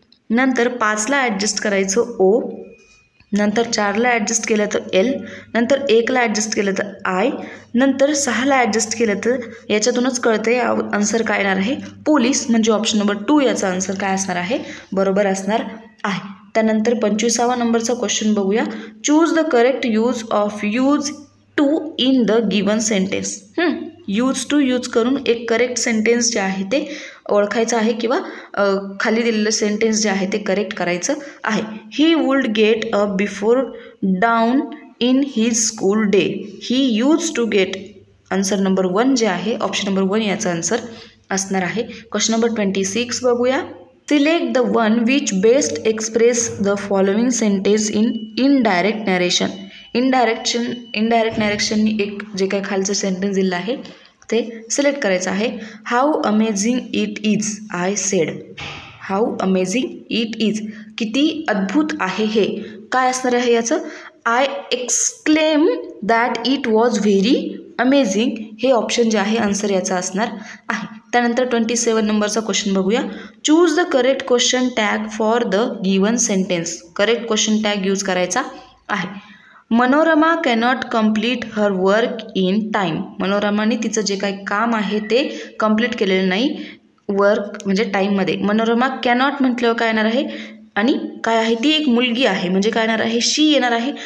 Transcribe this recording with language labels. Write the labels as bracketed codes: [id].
[mr] नंतर 5ला ॲडजस्ट करायचं ओ. नंतर 4ला ॲडजस्ट केलं तर एल. नंतर 1ला ॲडजस्ट केलं तर आय. नंतर 6ला ॲडजस्ट केलं तर याच्यातूनच कळतं आहे आन्सर काय येणार आहे, पोलीस. म्हणजे ऑप्शन नंबर 2 याचा आन्सर काय असणार आहे, बरोबर असणार आहे. त्यानंतर 25वा नंबरचा क्वेश्चन बघूया. [en] Choose the correct use of used to in the given sentence. [mr] Use to use करून एक करेक्ट सेंटेन्स जे आहे ते ओळखायचं आहे किंवा खाली दिलेलं सेंटेन्स जे आहे ते करेक्ट करायचं आहे. [en] He would get up before dawn in his school day. He used to get. [mr] Answer number 1 जे आहे ऑप्शन नंबर 1 याचा आन्सर असणार आहे. क्वेश्चन नंबर 26 बघूया. [en] Select the one which best express the following sentence in indirect narration. [mr] Indirect नॅरेशननी एक जे काही खालचं सेंटेन्स दिलं आहे ते सिलेक्ट करायचं आहे. [en] How amazing it is I said. How amazing it is. [mr] किती अद्भुत आहे हे. काय असणार आहे याचं, [en] I exclaim that it was very amazing. [mr] हे ऑप्शन जे आहे आन्सर याचा असणार आहे. त्यानंतर 27 नंबरचा क्वेश्चन बघूया. [en] Choose the correct question tag for the given sentence. Correct question tag use करायचा आहे. Manorama cannot complete her work in time. [mr] मनोरमाने तिचं जे काही काम आहे ते कम्प्लीट केलेलं नाही वर्क म्हणजे टाईममध्ये. मनोरमा कॅनॉट म्हटल्यावर काय येणार आहे, आणि काय आहे ती एक मुलगी आहे म्हणजे काय येणार आहे, शी येणार आहे.